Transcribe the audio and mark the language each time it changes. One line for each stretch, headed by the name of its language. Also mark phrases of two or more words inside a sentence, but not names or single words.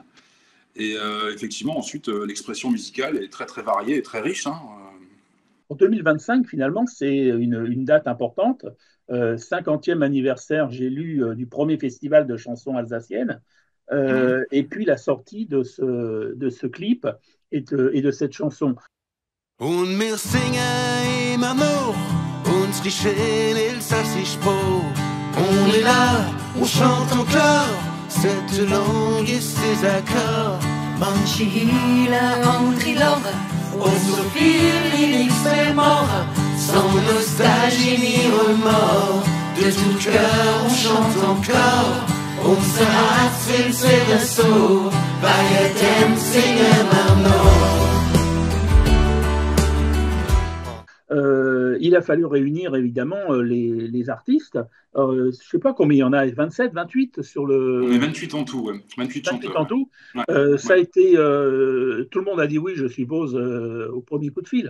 French: Et effectivement, ensuite, l'expression musicale est très très variée et très riche. Hein. En 2025, finalement, c'est une date importante. 50e anniversaire, j'ai lu, du premier festival de chansons alsaciennes. Et puis la sortie de ce clip et de cette chanson.
German: Und wir singen immer noch unsere schöne elsassische Spur.
French: On est là, on chante encore cette langue et ses accords.
German: Manche heulen, andere lachen, und so viele nichts mehr machen.
French: Sans nostalgie ni remords, de tout cœur on chante encore.
German: Unser Herz will wieder so, bei dem singen wir noch.
French: Il a fallu réunir évidemment les artistes. Je ne sais pas combien il y en a, 27, 28 sur le. On est 28 en tout, ouais. 28 chanteurs. En tout. Ouais. Ça a été. Tout le monde a dit oui, je suppose, au premier coup de fil.